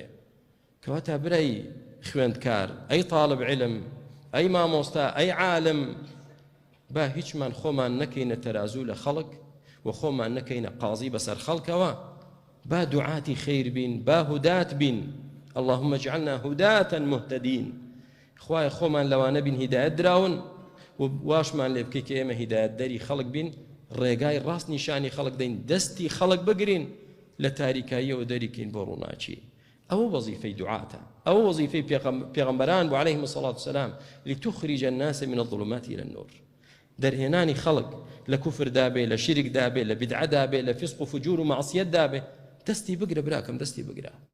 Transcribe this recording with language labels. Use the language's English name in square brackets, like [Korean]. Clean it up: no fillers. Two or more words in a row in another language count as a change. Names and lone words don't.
[Central Kurdish] کەواتە برای خوێندکار، ئەی [Arabic] طالب علم، [Central Kurdish] ئەی مامۆستا، ئەی عالم، با هیچمان خۆمان نەکەینە تەرازوو لە خەڵک و خۆمان نەکەینە قازی بەسەر خەڵکەوە. با دوعاتی خەیر بین، با هودات بین. [Arabic] اللهم اجعلنا هداة مهتدين. [Central Kurdish] خوای خۆمان لەوانە بین هیدایەت دراون و واشمان لێ بکەی کە ئێمە هیدایەت دەری خەڵک بین، ڕێگای ڕاست نیشانی خەڵک دەین، دەستی خەڵک بگرین، لە تاریکاییەوە دەریکەین بۆ ڕووناچی. ئەوە وەزیفەی دوعاتە، ئەوە وەزیفەی پێغەمبەران بوو [Arabic] عەلەیهیم الصەلاة والسەلام، لتخرج الناس من الظلمات إلى النور. [Central Kurdish] دەرهێنانی خەڵک لە کوفردا بێ، لە شیرکدا بێ، لە بیدعەدا بێ، لە فیسق و فجور و مەعسیەتدا بێ، دەستی بگرە براکەم، دەستی بگرە.